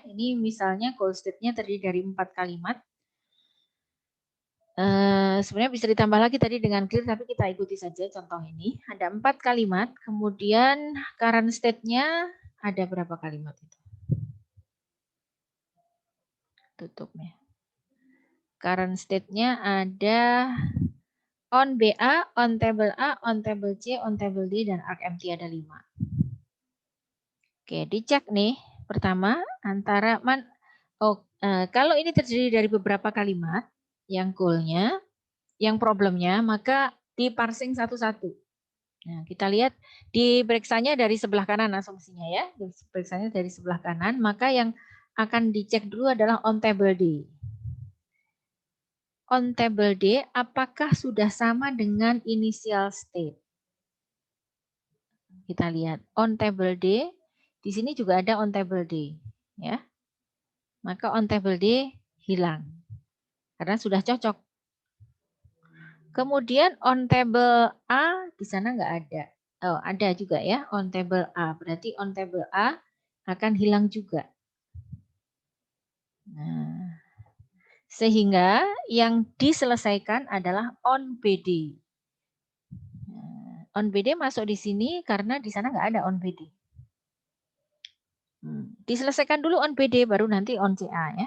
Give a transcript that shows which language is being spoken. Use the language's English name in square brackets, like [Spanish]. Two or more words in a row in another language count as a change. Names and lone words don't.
[Indonesian] Ini misalnya [English] goal state- [Indonesian] nya terdiri dari 4 kalimat. Sebenarnya bisa ditambah lagi tadi dengan clear, tapi kita ikuti saja contoh ini. Ada 4 kalimat, kemudian [English] current state- [Indonesian] nya ada berapa kalimat itu? Tutupnya. [English] Current state- [Indonesian] nya ada [English] on BA, on table A, on table C, on table D, [Indonesian] dan [English] arc empty [Indonesian] ada 5. Oke, dicek nih. Pertama, antara kalau ini terdiri dari beberapa kalimat yang goalnya, yang problemnya, maka di-parsing satu-satu. Nah, kita lihat diperiksanya dari sebelah kanan asumsinya ya. Diperiksanya dari sebelah kanan, maka yang akan dicek dulu adalah [English] on table D. On table D, [Indonesian] apakah sudah sama dengan [English] initial state? [Indonesian] Kita lihat [English] on table D, [Indonesian] di sini juga ada [English] on table D, [Indonesian] ya. Maka [English] on table D [Indonesian] hilang karena sudah cocok. Kemudian [English] on table A [Indonesian] di sana nggak ada. Oh, ada juga ya [English] on table A. [Indonesian] Berarti [English] on table A [Indonesian] akan hilang juga. Nah, sehingga yang diselesaikan adalah [English] on BD. [Indonesian] Nah, [English] on BD [Indonesian] masuk di sini karena di sana nggak ada [English] on BD. [Indonesian] Diselesaikan dulu [English] on BD [Indonesian] baru nanti [English] on CA [Indonesian] ya.